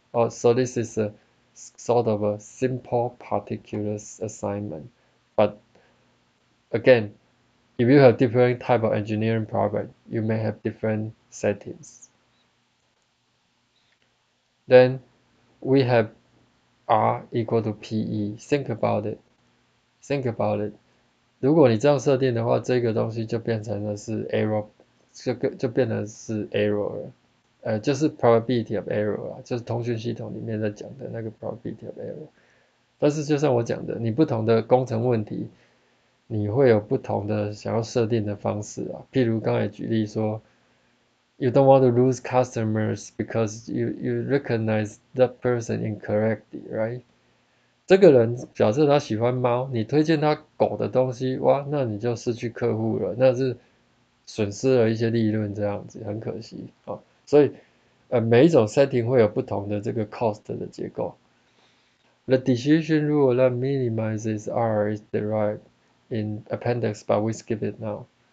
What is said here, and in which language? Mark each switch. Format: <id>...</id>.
<en>So this is a sort of a simple particular assignment. But again, if you have different type of engineering problem, you may have different settings. Then we have R equal to PE. Think about it. Think about it.</en> <zh>如果你这样设定的话，这个东西就变成了是 error，就变成是 error 了。就是 probability of error 啊，就是通讯系统里面在讲的那个 probability of error。但是就像我讲的，你不同的工程问题，你会有不同的想要设定的方式啊。譬如刚才举例说，</zh> <en>you don't want to lose customers because you recognize that person incorrectly, right?</en> <zh>这个人假设他喜欢猫，你推荐他狗的东西，哇，那你就失去客户了，那是损失了一些利润，这样子很可惜啊。所以每一种 setting 会有不同的这个 cost 的结构。</zh> <en>The decision rule that minimizes R is derived in appendix, but we skip it now.</en>